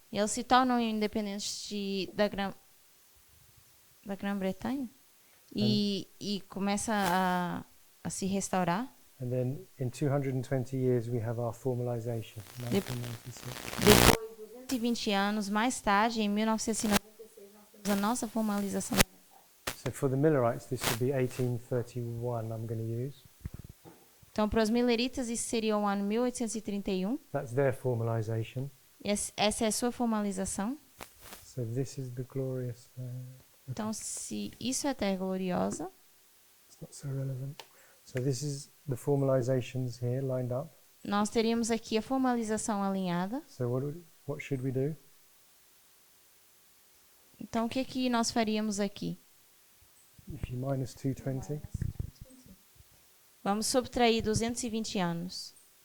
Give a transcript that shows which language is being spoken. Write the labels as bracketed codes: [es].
[pt] eles se tornam independentes da Grã-Bretanha e começa a se restaurar. [en] And then in 220 years we have our formalization. Yep. 1996. [pt] Depois de 220 anos mais tarde, em 1996, nós temos a nossa formalização. [en] So for the Millerites, this would be 1831. I'm going to use. [pt] Então, para os Milleritas, isso seria o ano 1831. [en] That's their formalization. [pt] Essa é a sua formalização. [en] So this is the glorious land. [pt] Então, se isso é Terra Gloriosa, [en] It's not so relevant. So this is the formalizations here lined up. [pt] nós teríamos aqui a formalização alinhada. [en] So what should we do? [pt] Então, o que nós faríamos aqui? [en] If you minus 220, [pt] Vamos subtrair 220 anos.